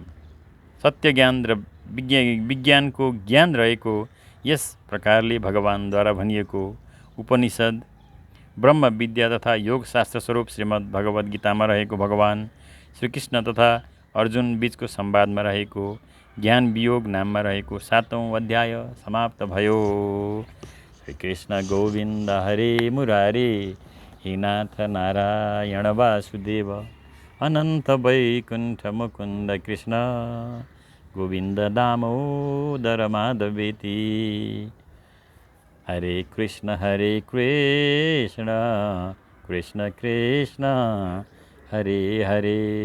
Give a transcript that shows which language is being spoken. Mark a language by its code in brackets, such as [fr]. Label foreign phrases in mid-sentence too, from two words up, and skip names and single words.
[ne] सत्य ज्ञान र विज्ञानको ज्ञान रहेको यस प्रकारले भगवानद्वारा भनिएको उपनिषद, ब्रह्म विद्या तथा योग शास्त्र स्वरूप श्रीमद् भगवद् गीतामा रहेको भगवान श्रीकृष्ण तथा अर्जुन बीचको संवादमा रहेको ज्ञान वियोग नाममा रहेको 7औं अध्याय समाप्त भयो। [sa] श्री कृष्ण गोविन्द हरे मुरारे, हे नाथ नारायण वासुदेव, अनन्त वैकुण्ठ मुकुन्द कृष्ण, गोविन्द दामोदर माधवेति। हरे कृष्ण कृष्ण कृष्ण हरे हरे।